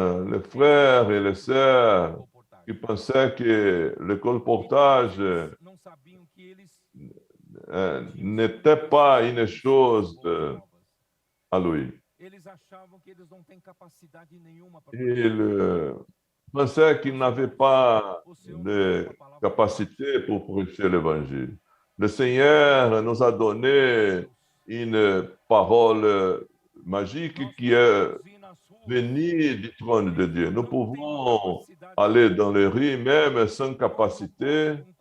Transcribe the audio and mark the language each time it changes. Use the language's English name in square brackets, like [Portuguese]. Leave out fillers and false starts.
[French] Les frères et les sœurs qui pensaient que le colportage [Portuguese] não sabiam que eles [French] n'était pas une chose à lui. [Portuguese] eles achavam que eles não têm capacidade nenhuma para [French] Il pensait qu'il n'avait pas de capacité pour prêcher l'évangile. Le Seigneur nous a donné une parole magique qui est venue du trône de Dieu. Nous pouvons aller dans les rues même sans capacité.